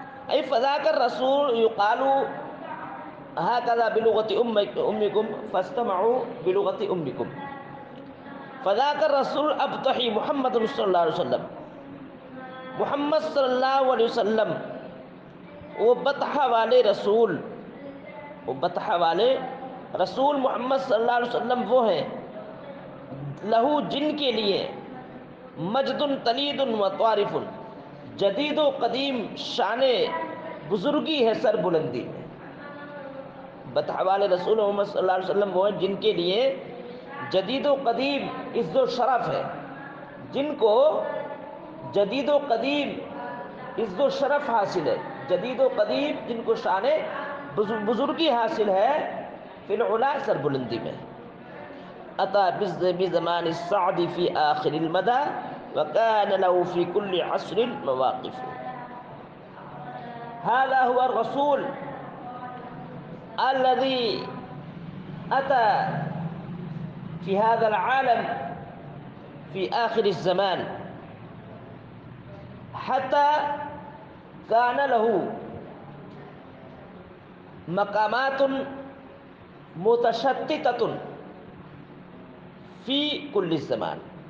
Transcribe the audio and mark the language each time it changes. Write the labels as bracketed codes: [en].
[ar] أي فذاك الرسول يقال هكذا بلغة أمكم فاستمعوا بلغة أمكم. فذاك الرسول ابطحی [ur] محمد صلی اللہ علیہ وسلم، محمد صلی اللہ علیہ وسلم وہ بطحہ والے رسول، وہ بطحہ والے رسول محمد صلی اللہ علیہ وسلم وہ ہیں، لہو جن کے لیے، مجد تلید و طوارف، جدید و قدیم شان بزرگی ہے سر بلندی میں. بطحہ والے رسول محمد صلی اللہ علیہ وسلم وہ ہیں جن کے لیے جدید و قدیم عز و شرف ہے، جن کو جدید و قدیم عز و شرف حاصل ہے، جدید و قدیم جن کو شان بزرگی حاصل ہے، [ar] فی العلا [ur] سر بلندی میں. [ar] اتا بزمان السعد فی آخر المدى وكان له في كل عصر مواقف. هذا هو الرسول الذي أتى في هذا العالم في آخر الزمان حتى كان له مقامات متشتتة في كل الزمان.